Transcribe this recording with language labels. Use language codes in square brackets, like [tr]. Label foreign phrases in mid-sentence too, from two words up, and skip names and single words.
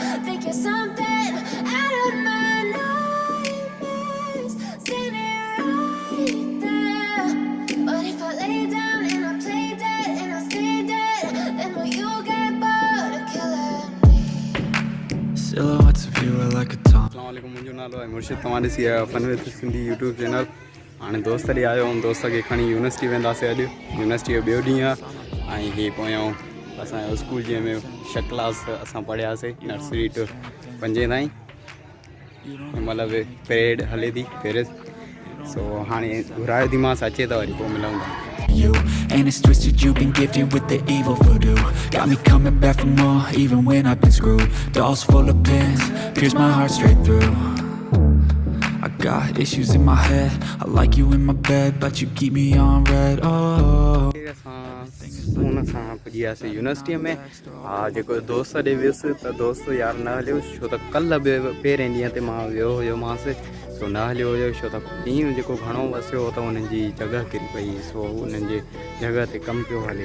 [en] Think you're something out of my nightmares. Standing right there. What if I lay down and I play dead and I stay dead? Then will you get bored of killing me? Silhouettes of you are like a taunt. [sd] अस्सलामुअलैकुम, मुंहिंजो नालो आहे मुर्शिद, तव्हां ॾिसी फन विद सिंधी यूट्यूब चैनल। हाणे दोस्त ॾे आयो हुउमि, दोस्त खे खणी यूनिवर्सिटी वेंदासीं अॼु। यूनिवर्सिटी जो ॿियो ॾींहुं आहे ऐं हीअ पोयां असांजो स्कूल जंहिंमें 6 क्लास असां पढ़ियासीं, [en] nursery to 5 [sd] ताईं। मतिलबु परेड हले थी पेरिस, सो हाणे घुरायो थी मां, अचे त वरी पोइ मिलूं था। [en] You and it's twisted, you've been gifted with the evil voodoo. Got me coming back for more, even when I've been screwed. Dolls full of pins, pierce my heart straight through. I got issues in my head, I like you in my bed, but you keep me on red. Oh, [sd] हुन सां पुॼी वियासीं यूनिवर्सिटीअ में। हा, जेको दोस्त ॾे वियुसि त दोस्त यार न हलियो, छो त कल्ह पहिरें ॾींहं ते मां वियो हुयोमांसि, सो न हलियो हुयो छो त ॾींहुं जेको घणो वसियो त उन्हनि जी जॻह किरी पई, सो उन्हनि जे जॻह ते कमु पियो हले।